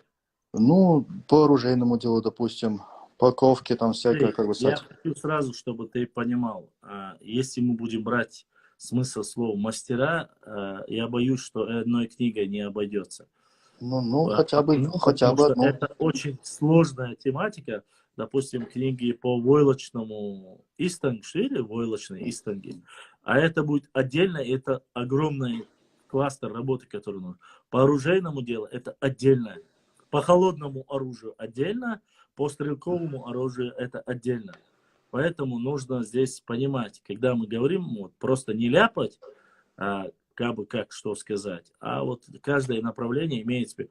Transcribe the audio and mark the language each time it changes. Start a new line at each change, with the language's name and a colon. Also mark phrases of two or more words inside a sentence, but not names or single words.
Russian: Ну, по оружейному делу, допустим, по ковке там всякое, как бы... Я хочу сразу, чтобы ты понимал, если мы будем брать смысл слова мастера, я боюсь, что одной книгой не обойдется. Хотя бы одну. Это очень сложная тематика. Допустим, книги по войлочному истангу, войлочной истанги, а это будет отдельно, это огромный кластер работы, который нужен. По оружейному делу это отдельно, по холодному оружию отдельно, по стрелковому оружию это отдельно. Поэтому нужно здесь понимать, когда мы говорим, вот, просто не ляпать, как что сказать, а вот каждое направление имеет себе.